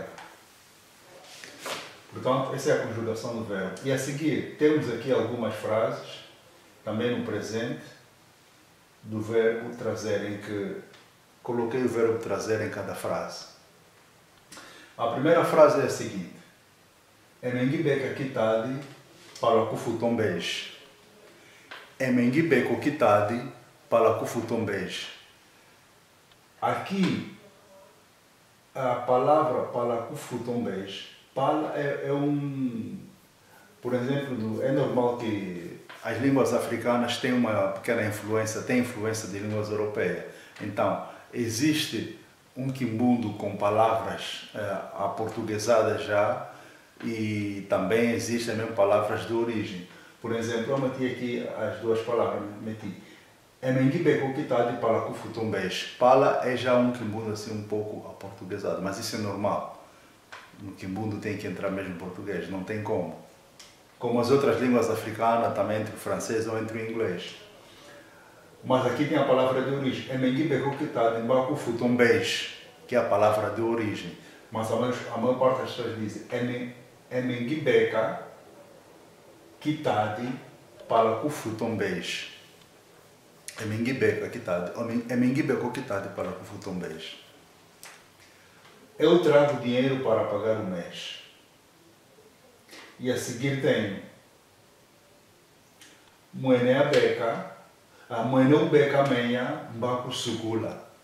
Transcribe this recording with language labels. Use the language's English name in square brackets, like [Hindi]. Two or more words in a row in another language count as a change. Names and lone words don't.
[Portuguese] Portanto, essa é a conjugação do verbo. E a seguir, temos aqui algumas frases, também no presente, do verbo trazer, em que coloquei o verbo trazer em cada frase. A primeira frase é a seguinte. [Kimbundu] Emengibeka kitadi para kufutombej. Emengibeka kitadi para kufutombej. [Portuguese] Aqui, a palavra [Kimbundu] para kufutombej, [Portuguese] para por exemplo, é normal que as línguas africanas têm uma pequena influência, têm influência de línguas europeias. Então, existe um Kimbundo com palavras aportuguesadas já, e também existem mesmo palavras de origem. Por exemplo, eu meti aqui as duas palavras, [Kimbundu] Emengibeka kitadi para kufutombej. [Portuguese] Pala é já um Kimbundo assim um pouco aportuguesado, mas isso é normal. No Kimbundo tem que entrar mesmo em português, não tem como. Como as outras línguas africanas, também entre o francês ou entre o inglês. Mas aqui tem a palavra de origem. [Kimbundu] Emengibeka kitadi para kufutombej, [Portuguese] que é a palavra de origem. Mas a maior parte das pessoas dizem [Kimbundu] Emengibeka kitadi para kufutombej. Emengibeka kitadi para kufutombej. [Portuguese] Eu trago dinheiro para pagar o mês. E a seguir tenho [Kimbundu] Mueneubeka meia mbakusukula.